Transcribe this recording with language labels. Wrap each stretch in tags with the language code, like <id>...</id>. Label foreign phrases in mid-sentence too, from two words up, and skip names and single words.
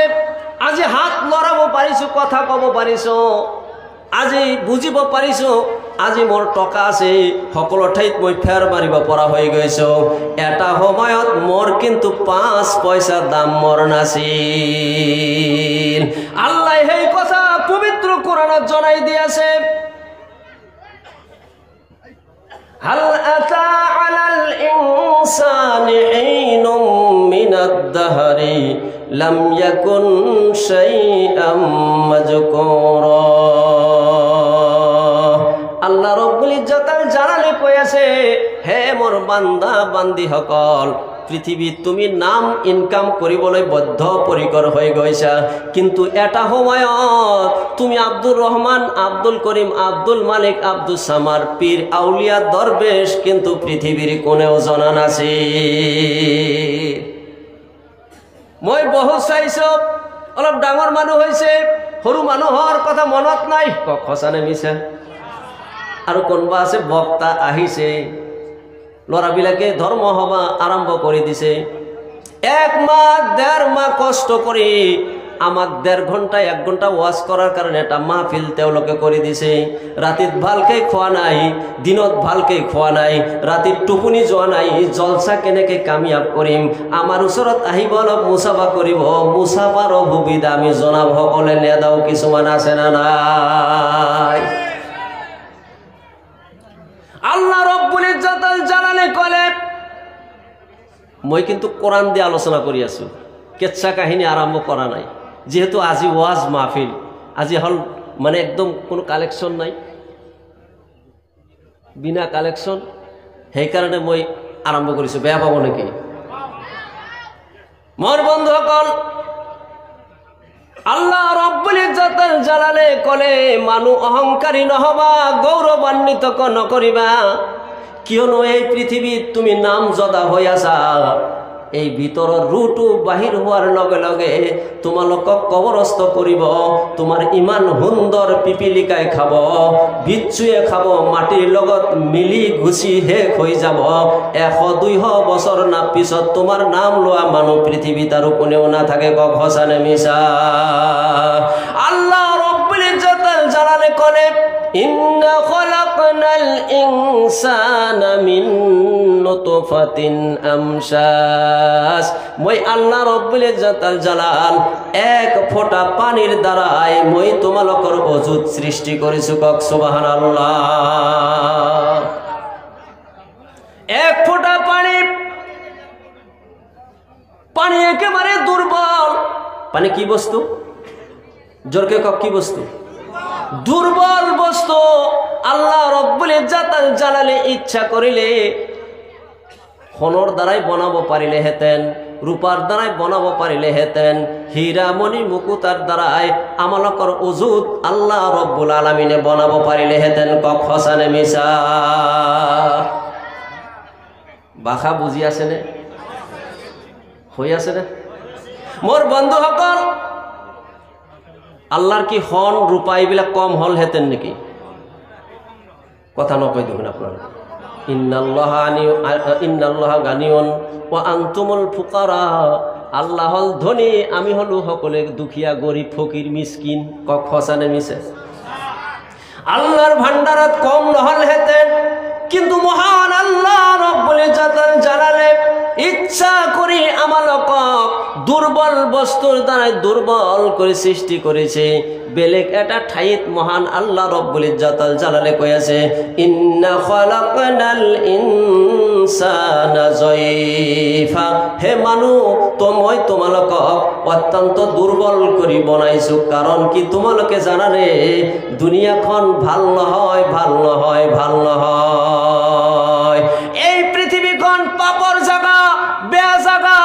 <as>আজি হাত লৰাব পাৰিছো, কথা কব পাৰিছো, আজি বুজিব পাৰিছো, আজি মোৰ টকা আছে, সকলো ঠাইত মই ফেৰ মাৰিব পৰা হৈ গৈছো। এটা সময়ত মোৰ কিন্তু 5 পয়সাৰ দাম মোৰ নাছিল। আল্লাহ সেই কথা পবিত্ৰ কোরআনত জনাই দিয়েছে।</as> <ar>هل أتى على الإنسان حين من الدهر لم يكن شيئا مذكورا.</ar> <as>আল্লাহ রাব্বুল ইজ্জতুল জালালে কই আছে, হে মোর বান্দা বান্দি সকল, পৃথিবী তুমি নাম ইনকাম কৰিবলৈ বদ্ধপৰিকৰ হৈ গৈছা, কিন্তু এটা সময়ত তুমি আব্দুর রহমান, আব্দুল করিম, আব্দুল মালিক, আব্দুল সামার, পীর, আউলিয়া, দরবেশ কিন্তু পৃথিবীর কোনেও জনা নাছিল। মই বহুত চাইছো, অলপ ডাঙৰ মানুহ হৈছে, সৰু মানুহৰ কথা মনত নাই, সঁচা নে মিছা? আৰু কোনোবা আছে বক্তা আহিছে, ল'ৰাবিলাকে ধৰ্ম সভা আৰম্ভ কৰি দিছে, 1 মাহ 1.5 মাহ কষ্ট কৰি আমাক 1.5 ঘণ্টা 1 ঘণ্টা ওয়াজ করার কারণে এটা মাহফিল তেওঁলোকে কৰি দিছে। ৰাতিত ভালকে খোৱা নাই, দিনত ভালকে খোৱা নাই, ৰাতিত টোপনি যোৱা নাই, জলসা কেনেকে কামিয়াব কৰিম, আমাৰ ওচৰত আহিব, অলপ মুছাফা কৰিব, মুছাফাৰ সুবিধা আমি জনাব সকলে নেদাও কিছুমান আছে না নাই? আল্লাহ রব্বুল ইজ্জতুল জালালে কলে, মই কিন্তু কোরআন দিয়ে আলোচনা কৰি আছো, কেচ্ছা কাহিনী আৰম্ভ কৰা নাই, যেহেতু আজি ওয়াজ মাহফিল, আজি হল মানে একদম কোনো কালেকশন নাই, বিনা কালেকশন, সেইকাৰণে মই আৰম্ভ কৰিছো, বেয়া পাব নেকি? মোৰ বন্ধুসকল, আল্লাহ রব্বুল ইজ্জতুল জালালে কলে, মানুহ অহংকারী নহবা, গৌরৱান্বিত নকৰিবা, কিয়নো এই পৃথিৱীত তুমি নাম জদা হৈ আছা, এই ভিতৰৰ রুটু বাহিৰ হোৱাৰ লগে লগে তোমালোকক কবরস্থ কৰিব, তোমাৰ ইমান সুন্দৰ পিপিলিকাই খাব, বিচ্ছুয়ে খাব, মাটিৰ লগত মিলি গুচি শেষ হৈ যাব, 100-200 বছৰ না পিছত তোমাৰ নাম লোৱা মানুহ পৃথিৱীত আৰু কোনেও নাথাকে, কক সঁচা নে মিছা? আল্লাহ রব্বুল ইজ্জতুল জালালে কলে,</as> <ar>إنا خلقنا الإنسان من نطفة أمشاج,</ar> <as>মই আল্লাহ রব্বুল ইজ্জতুল জালাল 1 ফোঁটা পানির দ্বারাই মই তোমালোকৰ অযুত সৃষ্টি কৰিছো, কক সুবহানাল্লাহ। 1 ফোঁটা পানি, পানি একেবারে দুর্বল। পানি কি বস্তু? জোরকে কক কি বস্তু? দুর্বল বস্তু। আল্লাহ রব্বুল ইজ্জতুল জালালে ইচ্ছা করিলে সোণৰ দ্বাৰাই বনাব পাৰিলে হেতেন, রূপার দ্বারাই বনাব পাৰিলে হেতেন, হীরা মণি মুকুতার দ্বারাই আমালোকৰ উজুত আল্লাহ রব্বুল আলামিনে বনাব পাৰিলে হেতেন, কক সঁচা নে মিছা? বাখা বুঝি আছে নে? হৈ আছে নে? মোর বন্ধুসকল, আল্লাহর কি হন রূপা এইবিলাক কম হল হেতেন নাকি? কথা নকয়</as> <bn>দেখুন আপনারা।</bn> <ar>إن الله غني وأنتم الفقراء,</ar> <as>আল্লাহ হল ধনী, আমি হলো সকলে দুখিয়া, গরিব, ফকির, মিসকিন, কক সঁচা নে মিছা? আল্লাহর ভান্ডারত কম নহল হেতেন, কিন্তু মহান আল্লাহ রব্বুল ইজ্জতুল জালালে ইচ্ছা করি আমালোকক দুর্বল বস্তুর দ্বারাই দুর্বল করে সৃষ্টি করেছে। বেলেগ এটা ঠাইত মহান আল্লাহ রব্বুল ইজ্জতুল জালালে কৈ আছে,</as> <ar>إنا خلقنا الإنسان ضعيفا,</ar> <as>হে মানুহ, মই তোমালোকক অত্যন্ত দুর্বল কৰি বনাইছো। কাৰণ কি তোমালোকে জানানে, দুনিয়াখন ভাল নহয়, ভাল নহয়, ভাল নহয়। এই পৃথিৱীখন পাপৰ জাগা, বেয়া জাগা।</as>